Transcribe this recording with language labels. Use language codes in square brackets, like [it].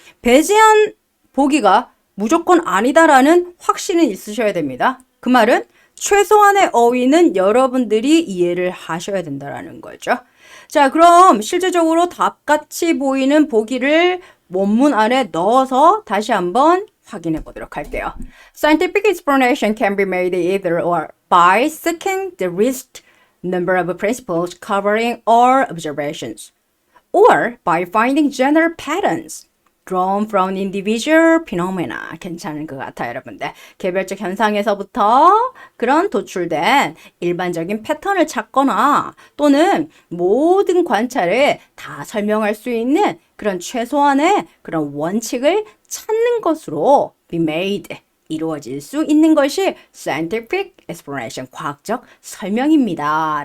[ko] 배제한 보기가 무조건 아니다라는 확신은 있으셔야 됩니다. 그 말은 최소한의 어휘는 여러분들이 이해를 하셔야 된다라는 거죠. 자, 그럼 실제적으로 답같이 보이는 보기를 원문 안에 넣어서 다시 한번 확인해 보도록 할게요. [en] Scientific explanation can be made either or by seeking the least number of principles covering all observations, or by finding general patterns drawn from individual phenomena. [ko] 괜찮은 것 같아요, 여러분들. 개별적 현상에서부터 그런 도출된 일반적인 패턴을 찾거나 또는 모든 관찰을 다 설명할 수 있는 그런 최소한의 그런 원칙을 찾는 것으로 [en] be made, [ko] 이루어질 수 있는 것이 [en] scientific explanation, [ko] 과학적 설명입니다.